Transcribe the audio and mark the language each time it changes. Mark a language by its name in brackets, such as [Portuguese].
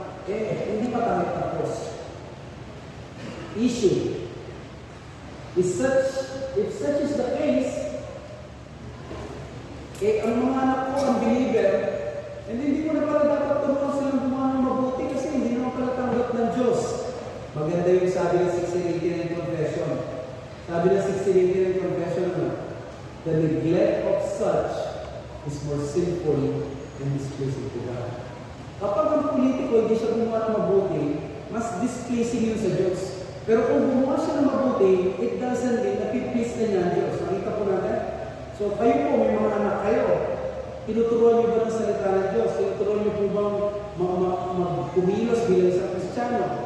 [Filipino] Hindi pa tayo tapos. Issue. [English] If such is the case, [Filipino] ang mga anak ko, ang believer, hindi ko na pala dapat turuan silang gumawa ng mabuti kasi hindi naman pala tanggap ng Diyos. Maganda yung sabi ng 1689 Confession. Sabi ng 1689 Confession na, [English] the neglect of such is more sinful and displeasing to God. [Filipino] Kapag ang politiko hindi siya gumawa ng mabuti, mas displeasing yun sa Diyos. Pero kung gumawa siya ng mabuti, [English] it doesn't mean [Filipino] na piplease na niya ang Diyos. Nakita po natin? So kayo po, may mga anak kayo. Tinuturuan niyo ba ng salita ng Diyos? Tinuturuan niyo po bang magkumilos bilang isang Kristiyano?